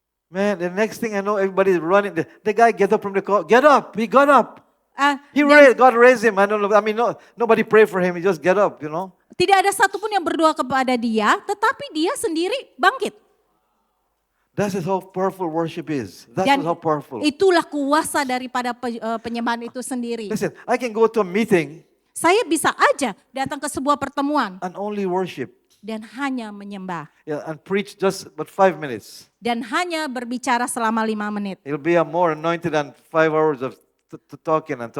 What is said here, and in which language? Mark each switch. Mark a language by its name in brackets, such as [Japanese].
[English] Man, the next thing I know, everybody's running. The guy get up from the car. Get up. He got up. God raised him. I don't know. I mean, nobody pray for him. He just get up, [Indonesian] Tidak ada satupun yang berdoa kepada dia, tetapi dia sendiri bangkit. [English] That's how powerful worship is. That's [Indonesian] Dan [English] how powerful. [Indonesian] itulah kuasa daripada penyembahan itu sendiri. [English] Listen, I can go to a meeting [Indonesian] Saya bisa aja datang ke sebuah pertemuan [English] and only worship. [Indonesian] dan hanya menyembah. [English] And preach just but 5 minutes. [Indonesian] Dan hanya berbicara selama 5 menit. [English] It'll be a more anointed than 5 hours of talking.